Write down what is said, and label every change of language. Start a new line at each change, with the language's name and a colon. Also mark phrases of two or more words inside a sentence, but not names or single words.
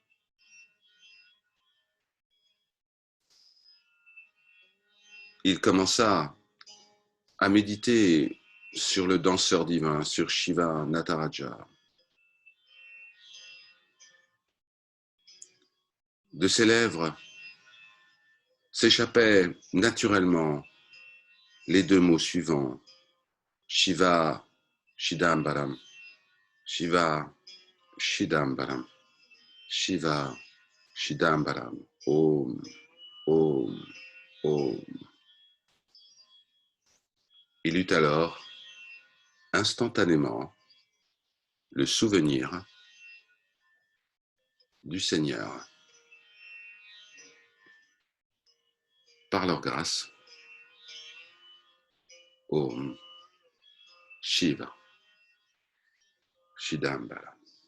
French: Il commença à méditer sur le danseur divin, sur Shiva Nataraja. De ses lèvres s'échappaient naturellement les deux mots suivants,
Sanskrit: शिव चिदम्बरम्, शिव चिदम्बरम्, शिव चिदम्बरम्, ॐ, ॐ, ॐ.
French: Il eut alors instantanément le souvenir du Seigneur. Par leur grâce,
Sanskrit: ॐ शिव चिदम्बर.